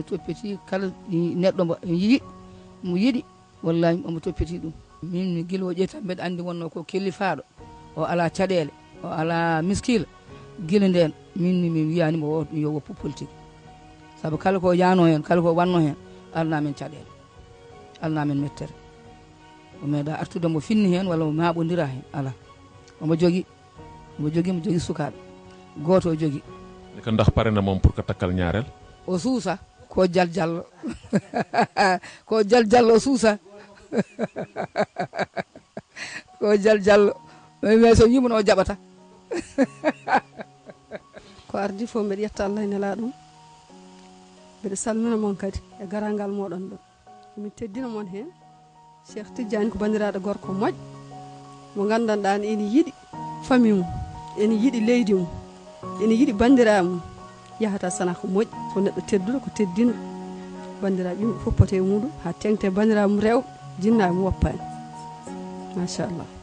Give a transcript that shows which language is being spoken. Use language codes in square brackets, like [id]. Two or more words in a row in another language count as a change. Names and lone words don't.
[ff] toppiti kala neɗɗo mo yiɗi wallahi omo toppiti ɗum min guila o ƴeetta mbeɗa andi wonno ko kellifaɗo o ala caɗele o ala miskila guila nden min mi wiyanimo o yo woppu politique saabu kala ko yano hen kala ko wanno hen alnamen caɗele alnamen mettere o meeɗa artude mo finni hen walla mo maɓodira hen ala omo jogui sukaɓe goto o jogui [wo] ko ndax pare na moom [fr] pour que [wo] takkal ñaareel [ff] o suusa ko jaljallo ko jaljallo o suusa ko jaljallo mais so yimno o jaɓata ko ardi fof mbeɗa yetta Allah e nelaɗum mbeɗa salmina moon kadi e garangal moɗon ɗo min teddina moon hen Cheikh Tidiane ko bandiraɗo gorko moƴƴo mo gandanɗa ene yiiɗi famille mum ene yiiɗi leydi mum ene yiiɗi bandiraɓe mum yahata sana ko moƴƴi ko neɗɗo tedduɗo ko teddino bandiraɓe yimɓe fof pote muɗum ha tengte bandiraɓe mum rewɓe jinnaɓe mum woppani machallah